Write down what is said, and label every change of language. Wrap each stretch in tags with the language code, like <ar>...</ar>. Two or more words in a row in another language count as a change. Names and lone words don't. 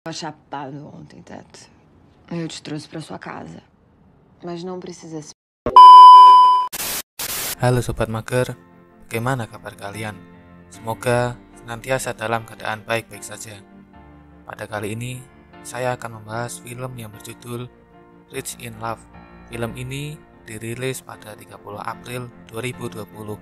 <pt>Chapado ontem, Teto. Eu te trouxe pra sua casa. Mas não precisa se...</pt> <id>Halo Sobat Mager, bagaimana kabar kalian? Semoga senantiasa dalam keadaan baik-baik saja. Pada kali ini, saya akan membahas film yang berjudul Rich in Love. Film ini dirilis pada 30 April 2020.</id>